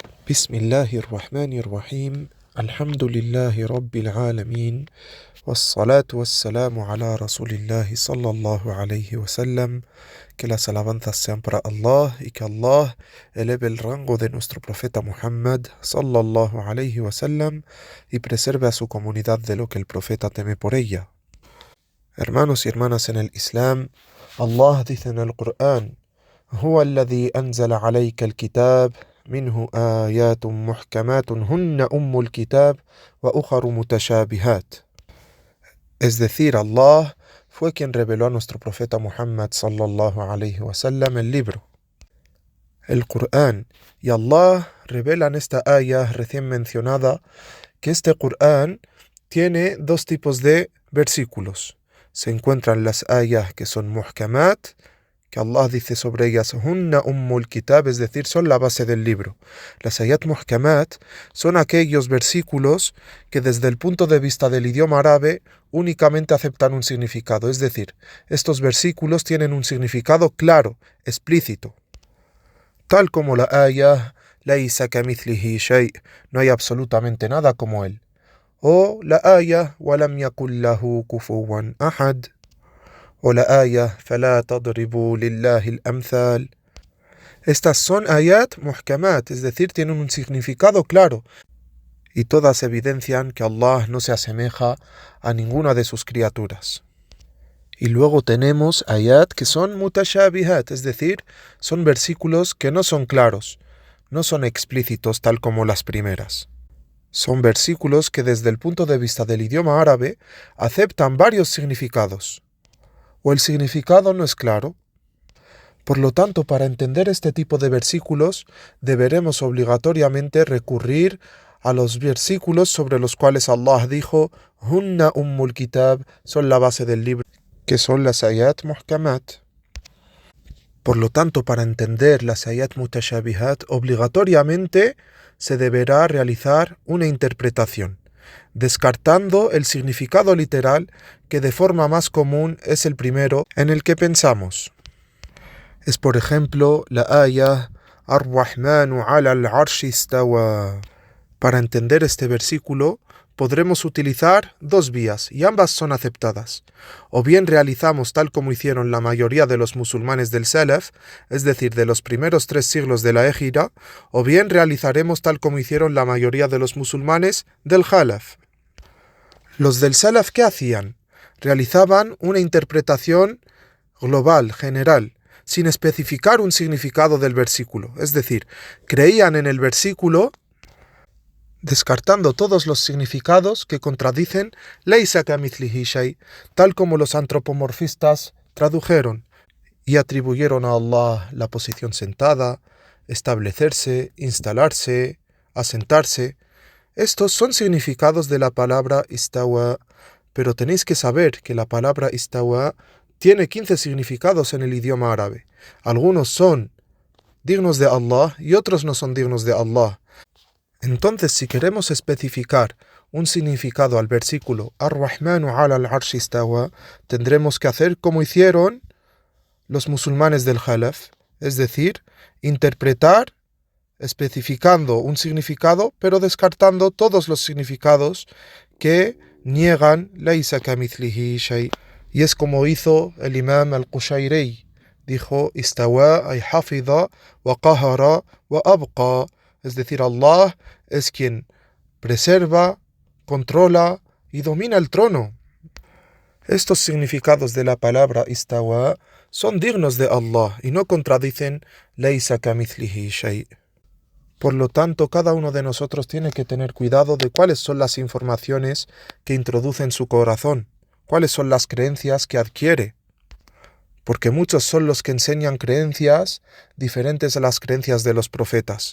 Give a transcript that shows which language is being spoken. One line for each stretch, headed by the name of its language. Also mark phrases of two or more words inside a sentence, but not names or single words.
Arabic: بسم الله الرحمن الرحيم الحمد لله رب العالمين والصلاة والسلام على رسول الله صلى الله عليه wasallam.
Spanish: Que las alabanzas sean para Allah y que Allah eleve el rango de nuestro profeta Muhammad
Arabic: صلى الله عليه وسلم
Spanish: y preserve a su comunidad de lo que el profeta teme por ella. Hermanos y hermanas en el Islam, Allah dice en el Corán:
Arabic: هو الذي أنزل عليك الكتاب منه آيات محكمات هن أم الكتاب وأخر متشابهات.
Spanish: Es decir, Allah fue quien reveló a nuestro profeta Muhammad
Arabic: صلى الله عليه وسلم
Spanish: el libro, el Corán, y Allah revela en esta ayah recién mencionada que este Corán tiene dos tipos de versículos. Se encuentran las ayah que son muhkamat, que Allah dice sobre ellas
Arabic: هن أم الكتاب,
Spanish: es decir, son la base del libro. Las
Arabic: آيات محكمات
Spanish: son aquellos versículos que desde el punto de vista del idioma árabe únicamente aceptan un significado, es decir, estos versículos tienen un significado claro, explícito. Tal como la ayah
Arabic: ليس كمثله شيء,
Spanish: no hay absolutamente nada como él. O la
Arabic: ayah ولم يكن له كفوا أحد.
Spanish: O la
Arabic: ayah فَلَا تَضْرِبُوا لِلَّهِ الْأَمْثَالِ.
Spanish: Estas son
Arabic: آيات محكمات,
Spanish: es decir, tienen un significado claro, y todas evidencian que Allah no se asemeja a ninguna de sus criaturas. Y luego tenemos ayat que son mutashabihat, es decir, son versículos que no son claros, no son explícitos tal como las primeras. Son versículos que desde el punto de vista del idioma árabe aceptan varios significados, o el significado no es claro. Por lo tanto, para entender este tipo de versículos, deberemos obligatoriamente recurrir a los versículos sobre los cuales Allah dijo
Arabic: هن أم الكتاب,
Spanish: son la base del libro, que son las
Arabic: آيات محكمات.
Spanish: Por lo tanto, para entender las
Arabic: آيات متشابهات,
Spanish: obligatoriamente se deberá realizar una interpretación, descartando el significado literal, que de forma más común es el primero en el que pensamos. Es por ejemplo la ayah
Arabic: الرحمن على العرش استوى.
Spanish: Para entender este versículo podremos utilizar dos vías, y ambas son aceptadas. O bien realizamos tal como hicieron la mayoría de los musulmanes del Salaf, es decir, de los primeros 3 siglos de la Égira, o bien realizaremos tal como hicieron la mayoría de los musulmanes del Khalaf. Los del Salaf, ¿qué hacían? Realizaban una interpretación global, general, sin especificar un significado del versículo. Es decir, creían en el versículo, descartando todos los significados que contradicen
Arabic: ليس كمثله شيء,
Spanish: tal como los antropomorfistas tradujeron, y atribuyeron a Allah la posición sentada, establecerse, instalarse, asentarse. Estos son significados de la palabra istawa, pero tenéis que saber que la palabra istawa tiene 15 significados en el idioma árabe. Algunos son dignos de Allah y otros no son dignos de Allah. Entonces, si queremos especificar un significado al versículo
Arabic: الرحمن على العرش استوى,
Spanish: tendremos que hacer como hicieron los musulmanes del Khalaf, es decir, interpretar especificando un significado, pero descartando todos los significados que niegan
Arabic: ليس كمثله شيء.
Spanish: Y es como hizo el imam al-Qushayri. Dijo,
Arabic: استوى أي حفظ و قهر و أبقى.
Spanish: Es decir, Allah es quien preserva, controla y domina el trono. Estos significados de la palabra istawa son dignos de Allah y no contradicen
Arabic: ليس كمثله شيء.
Spanish: Por lo tanto, cada uno de nosotros tiene que tener cuidado de cuáles son las informaciones que introduce en su corazón, cuáles son las creencias que adquiere, porque muchos son los que enseñan creencias diferentes a las creencias de los profetas.